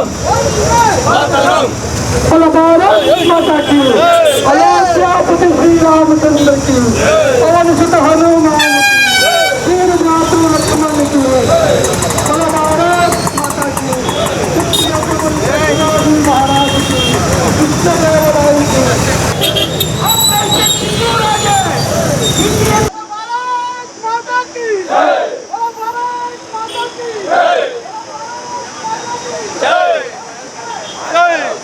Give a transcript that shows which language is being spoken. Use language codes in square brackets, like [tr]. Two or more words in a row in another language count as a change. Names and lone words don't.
[hi] वंदे मातरम्. भारत माता की जय. अयोध्यापति श्रीरामचंद्र की जय. पवन सुत हनुमान की जय. श्रीराम लक्ष्मण की जय. भारत माता की जय. महाराज की कृष्णदेवराय की ऑपरेशन सिंदूर भारत माता की जय. भारत माता की जय. जय जय.